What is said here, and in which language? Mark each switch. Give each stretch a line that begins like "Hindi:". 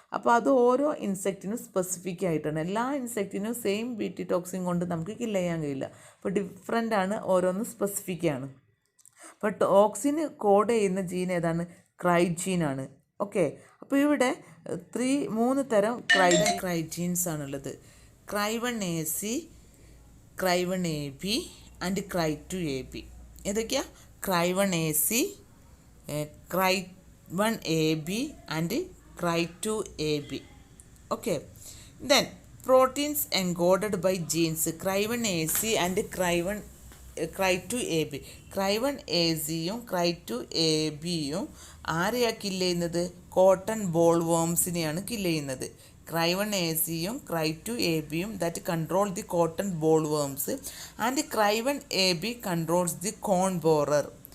Malayalam: അപ്പോൾ അത് ഓരോ ഇൻസെക്റ്റിനും സ്പെസിഫിക് ആയിട്ടാണ്. എല്ലാ ഇൻസെക്റ്റിനും സെയിം BT ടോക്സിൻ കൊണ്ട് നമുക്ക് കില്ല് ചെയ്യാൻ കഴിയില്ല. അപ്പോൾ ഡിഫറെൻ്റ് ആണ്, ഓരോന്നും സ്പെസിഫിക് ആണ്. അപ്പോൾ ടോക്സിന് കോഡ് ചെയ്യുന്ന ജീൻ ഏതാണ്? ക്രൈജീനാണ്. ഓക്കെ, അപ്പോൾ ഇവിടെ 3 തരം ക്രൈജീൻസ് ആണുള്ളത്. Cry1AC, Cry1AB and Cry2AB. ഏതൊക്കെയാ? Cry1AC, Cry1AB and
English: Cry2AB. Okay, then proteins encoded by genes Cry1AC and Cry2AB.
Malayalam: Cry1AC-യും Cry2AB-യും ആരെയാണ് കില്ല് ചെയ്യുന്നത്? കോട്ടൺ ബോൾ വേംസിനെയാണ് കില്ല് ചെയ്യുന്നത്.
English: Cry1AC-യും Cry2AB-യും that control the cotton boll worms and Cry1AB controls the corn borer.